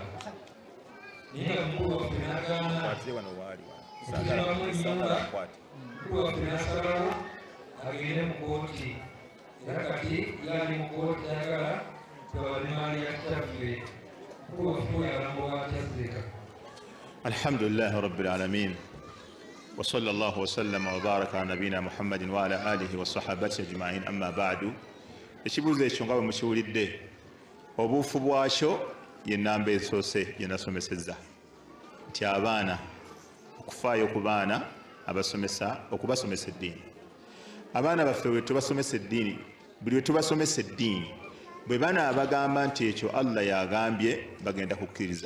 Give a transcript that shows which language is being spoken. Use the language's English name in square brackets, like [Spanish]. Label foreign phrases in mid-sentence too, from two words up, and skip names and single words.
[Ganda] Naye nga mukulu waffe n'agaana okuzimbamu ennyumba. Mukulu waffe n'asalawo agende mu kooti. Era kati yali mu kooti ayagala tugabane maali ya kitaffe. Mukulu waffe oyo alambula atya Zeeka? [Arabic] الحمد لله رب العالمين وصلى الله وسلم وبارك على نبينا محمد وعلى آله وصحابته أجمعين، أما بعد. [Ganda] Ekibuuzo ekyo nga bwe mukiwulidde obuufu bwakyo ye nnamba esoose gye nasomesezza nti abaana okufaayo ku baana okubasomesa eddiini. Abaana baffe bwe tubasomesa eddiini, buli we tubasomesa eddiini, bwe bana abagamba nti ekyo Allah yagambye bagenda kukkiriza.